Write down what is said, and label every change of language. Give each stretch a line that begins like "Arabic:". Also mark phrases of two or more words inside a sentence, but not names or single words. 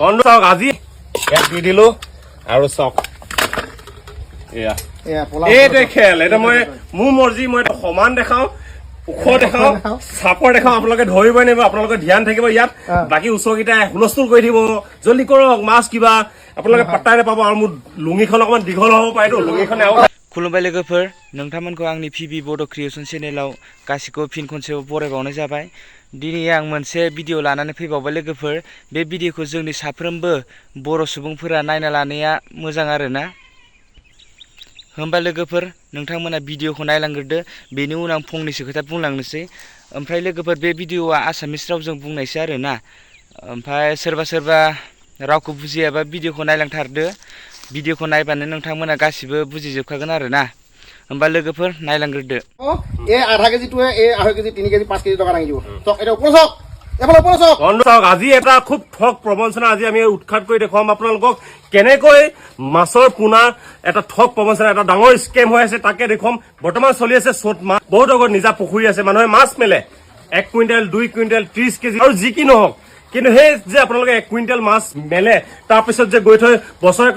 Assamese: বন্ধ চক আজি ইয়াত দি দিলো আৰু চক এয়া এইটো খেল এটা মই মোৰ মৰ্জি মই সমান দেখাও ওখ দেখাও চাপৰ দেখাও আপোনালোকে ধৰিবই নিব আপোনালোকে ধ্যান থাকিব ইয়াত বাকী ওচৰকেইটাই হুলস্থুল কৰি দিব জলদি কৰক মাছ কিবা আপোনালোকে পাত্তাই নাপাব আৰু মোৰ লুঙিখন অকমান দীঘল হ'ব পাৰেতো লুঙিখনে
Bodo: खुलुमबाय लोगोफोर नोंथांमोनखौ आंनि पिबि बड' क्रिएशन चेनेलाव गासिखौबो फिन खनसेबाव बरायबावनाय जाबाय दिनै आं मोनसे भिडिअ लानानै फैबावबाय लोगोफोर बे भिडिअखौ जोंनि साफ्रोमबो बर' सुबुंफोरा नायना लानाया मोजां आरोना होमबा लोगोफोर नोंथांमोना भिडिअखौ नायलांग्रोदो बेनि उनाव आं फंनैसो खोथा बुंलांनोसै ओमफ्राय लोगोफोर बे भिडिअआ आसामिस रावजों बुंनायसो आरोना ओमफ्राय सोरबा रावखौ बुजियाबा भिडिअखौ नायलांथारदो भिडिअखौ नायबानो नोंथांमोना गासिबो बुजिजोबखागोन आरोना होमबा लोगोफोर नायलांग्रोदो
Assamese: এই আধা কেজিটোৱে এই 2.5 কেজি 3 কেজি 5 কেজি টকা দাঙি দিব চক এটা ওপৰ চক এফালে ওপৰ চক বন্ধ চক আজি এটা খুব ঠগ প্ৰবঞ্চনা আজি আমি উৎখাত কৰি দেখুৱাম আপোনালোকক কেনেকৈ মাছৰ পোনা এটা ঠগ প্ৰবঞ্চনা এটা ডাঙৰ স্কেম হৈ আছে তাকে দেখুৱাম বৰ্তমান চলি আছে চ'ত মাছ বহুত আগত নিজা পুখুৰী আছে মানুহে মাছ মেলে 1 কুইণ্টেল 2 কুইণ্টেল 30 কেজি আৰু যি কি নহওক কিন্তু সেই যে আপোনালোকে 1 কুইণ্টেল মাছ মেলে তাৰপিছত যে গৈ থৈ বছৰেকৰ